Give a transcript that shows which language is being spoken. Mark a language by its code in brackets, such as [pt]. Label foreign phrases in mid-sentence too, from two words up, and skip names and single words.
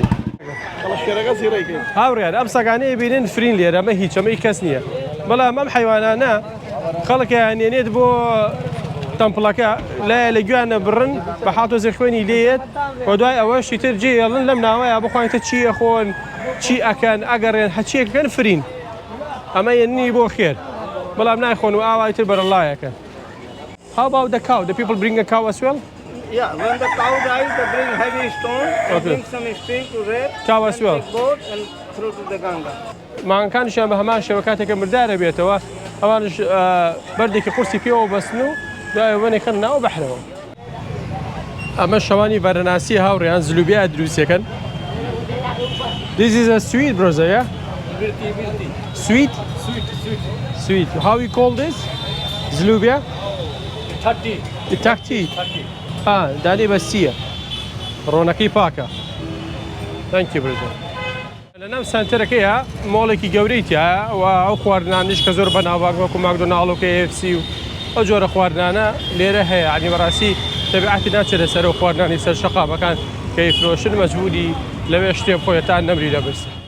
[ckb] هاوڕێیان ئەم سەگانەیە بینن فرین لێرە ئەمە هیچ ئەمەی کەس نییە بەڵام ئەم حیوانانە خەڵکیان هێنێت بۆ تەمپڵەکە لایە لە گویانە بڕن بە حاتۆزی خوێنی لێت بۆ دوای ئەوەشی تر جێڵن لەم ناوایە بخواینتە چیە خۆن چی ئەکەن ئەگەڕێن هەچیەکەن فرین ئەمە یەنی بۆ خێر بەڵام نایخۆن و ئاوای تر بەرەڵایەکە. [en] How about the cow? The people bring a cow as well? Yeah, when the cow dies, they bring heavy stone, they bring some string to rape, cow as well. Boat and throw to the Ganga. [ckb] ماکانشیان بە هەمان شێوە کاتێکە مردارە بێتەوە ئەوانش بەردێکی قورسی پێوە بەستن و دوای وەنی خەن ناو بەحرەوە. ئەمە شەوانی ڤارەناسی هاوڕێیان زلوبیا دروستەکەن. [en] This is a sweet, brother, yeah? Sweet? Sweet. How you call this? Zlubia? Takti. [ckb] دانی بەسیە ڕۆنەکەی پاکە. [en] Thank you, brother. [ckb] لەنام سنتەرەکەیە مۆڵێکی گەورەیتە و ئەو خواردنانیش کە زۆر بەناوبانگ وەکو ماکدۆناڵ و KFC و ئەو جۆرە خواردنانە لێرە هەیە عنی بەڕاستی تەبیعەتی ناچێتە سەر و خواردنانی سەر شەقامەکان کە ئیفرۆشن مەجبوری لەوێ شتێ بخۆیە تا نەمری لەبرسە.